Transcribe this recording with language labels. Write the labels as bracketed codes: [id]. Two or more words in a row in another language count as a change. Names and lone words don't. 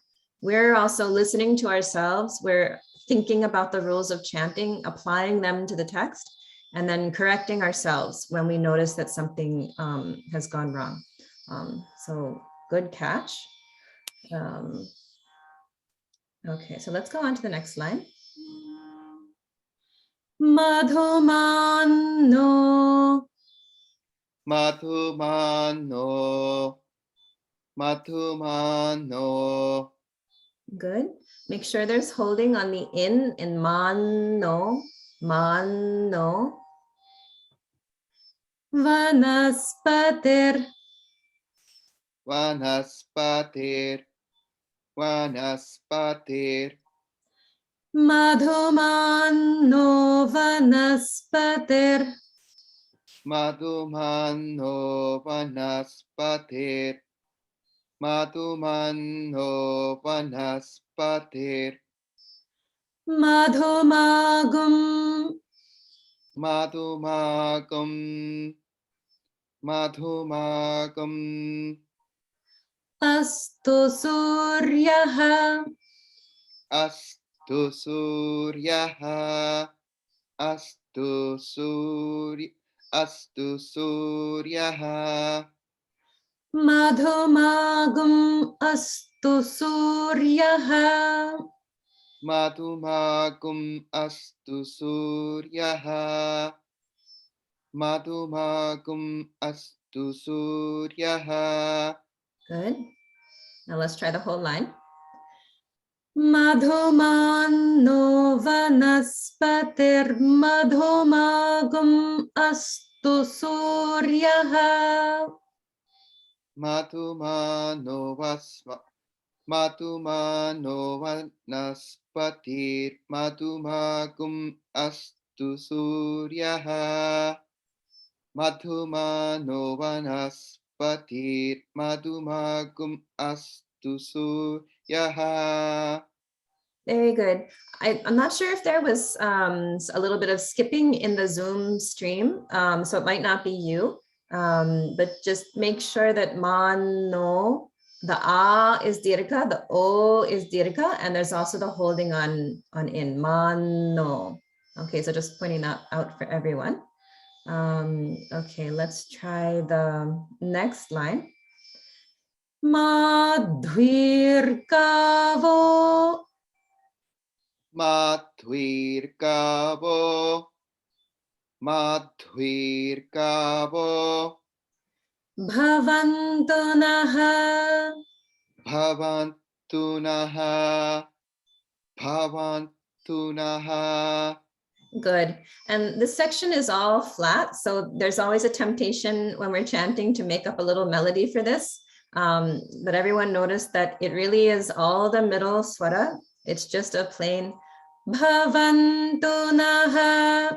[en] We're also listening to ourselves. We're thinking about the rules of chanting, applying them to the text, and then correcting ourselves when we notice that something has gone wrong. So good catch. Okay, so let's go on to the next line. [sa] Madhumano. Madhumano. Madhumano. [en] Good. Make sure there's holding on the in mano. [sa] मान्नो। वनस्पतिर्. वनस्पतिर्। वनस्पतिर्. मधुमान्नो वनस्पतिर्. मधुमान्नो वनस्पतिर्. मधुमान्नो वनस्पतिर्. Madhumagum. मधुमाँ। मधुमाँ. अस्तु सूर्यः. अस्तु सूर्यः. अस्तु सूर्यः. मधुमाँ अस्तु सूर्यः. मधुमाँ अस्तु सूर्यः. मधुमाँ अस्तु सूर्यः. [en] Good. Now let's try the whole line. [sa] मधुमान्नो वनस्पतिर् मधुमाँ अस्तु सूर्यः. मधुमान्नो वनस्पतिर् मधुमाँ अस्तु सूर्यः. मधुमान्नो वनस्पतिर् मधुमाँ अस्तु सूर्यः. [en] Very good. I'm not sure if there was a little bit of skipping in the Zoom stream, so it might not be you, but just make sure that mano, the a is dirgha, the o is dirgha, and there's also the holding on in mano. Okay, so just pointing that out for everyone. Okay, let's try the next line. [sa] Madhvirkavo. Madhvirkavo. Madhvirkavo. Bhavantunaha. भवन्तु नः। भवन्तु नः. [en] Good. And this section is all flat, so there's always a temptation when we're chanting to make up a little melody for this. But everyone noticed that it really is all the middle swara. It's just a plain [sa] भवन्तु नः.